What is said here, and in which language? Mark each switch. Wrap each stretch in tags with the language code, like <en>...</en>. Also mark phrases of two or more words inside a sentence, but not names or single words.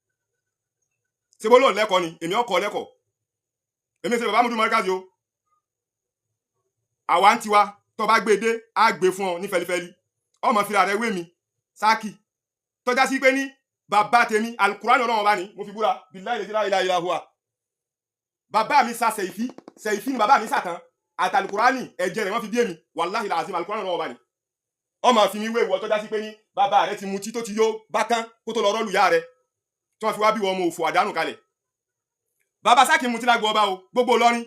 <yo>Ṣebó lóò lẹ́kọ̀ọ́ ni èmi ọkọ̀ lẹ́kọ̀ọ́. Èmi ṣe bàbá Mudu Markazi o. Àwa ń tiwa tó bá gbé dé á gbé fún ọ ní fẹlifẹli. Ọmọ fira rẹ̀ wé mi Sákì. Tọ́já sí pé ní bàbá tèmi Al-Qur'an Ọlọ́run bá ní mo fi búra</yo> <ar>بالله لا إله إلا هو.</ar> <yo>Bàbá mi sa Sẹ̀ìfí ni bàbá mi sàtàn àti Al-Qur'ani ẹ̀jẹ̀ rẹ̀ wọ́n fi bí èmi wallahi làásìm Al-Qur'an Ọlọ́run bá ní. Ọmọ fi mi wé ìwọ tọ́já sí pé ní bàbá rẹ̀ ti mutí tó ti yó bákan kó tó lọ rọ́ọ̀lù yá rẹ̀ tí wọ́n fi wá bí wọn mo òfò àdánù kalẹ̀. Bàbá Sákì mutí lágbo ọba o gbogbo Ìlọrin.</yo>